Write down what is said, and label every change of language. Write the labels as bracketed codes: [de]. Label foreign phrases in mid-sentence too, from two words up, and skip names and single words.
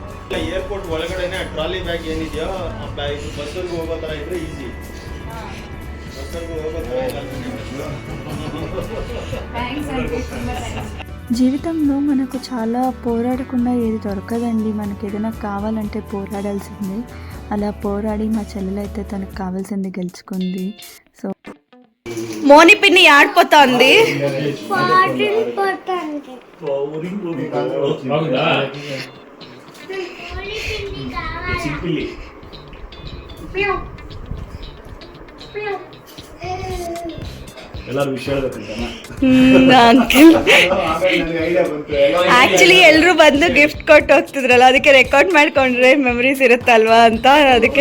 [kn] ಏರ್ಪೋರ್ಟ್ ಒಳಗಡೆನೆ ಟ್ರಾಲಿ ಬ್ಯಾಗ್ ಏನಿದೆಯೋ ಆ ಬ್ಯಾಗ್ ಬಸ್ಸಲ್ಲಿ ಹೋಗೋ ಥರ ಇದ್ರೆ ಈಸಿ. ಬಸ್ಸಲ್ಲಿ ಹೋಗೋ ಥರ ಇಲ್ಲ. [te] జీవితంలో మనకు చాలా పోరాడకుండా ఏది దొరకదండి. మనకి ఏదైనా కావాలంటే పోరాడాల్సిందే. అలా పోరాడి మా చెల్లెలైతే తనకు కావాల్సింది గెలుచుకుంది. సో మోని పిన్ని ఆడిపోతుంది. [kn] ಎಲ್ಲರೂ ವಿಷಯ ಅಂಕಲ್ ಆಕ್ಚುಲಿ ಎಲ್ರು ಬಂದು ಗಿಫ್ಟ್ ಕೊಟ್ಟು ಹೋಗ್ತಿದ್ರಲ್ಲ, ಅದಕ್ಕೆ ರೆಕಾರ್ಡ್ ಮಾಡ್ಕೊಂಡ್ರೆ ಮೆಮರೀಸ್ ಇರುತ್ತಲ್ವಾ ಅಂತ, ಅದಕ್ಕೆ